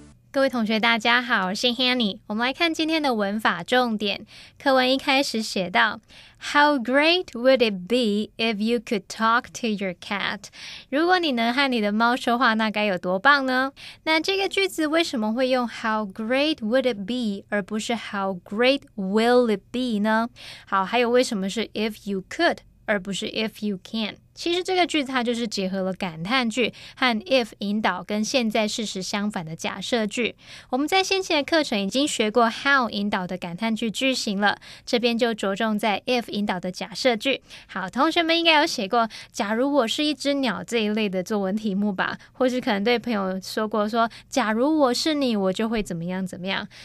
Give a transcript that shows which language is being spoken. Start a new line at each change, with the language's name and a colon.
Chinese: 各位同学大家好，我是 Hanny。我们来看今天的文法重点。课文一开始写到
English: How great would it be if you could talk to your cat?
Chinese: 如果你能和你的猫说话，那该有多棒呢？那这个句子为什么会用 How great would it be 而不是 How great will it be 呢？好，还有为什么是 if you could 而不是 if you can？其实这个句子它就是结合了感叹句和 if 引导跟现在事实相反的假设句。我们在先前的课程已经学过 how 引导的感叹句句型了，这边就着重在 if 引导的假设句。好，同学们应该有写过假如我是一只鸟这一类的作文题目吧，或是可能对朋友说过说假如我是你我就会怎么样怎么样。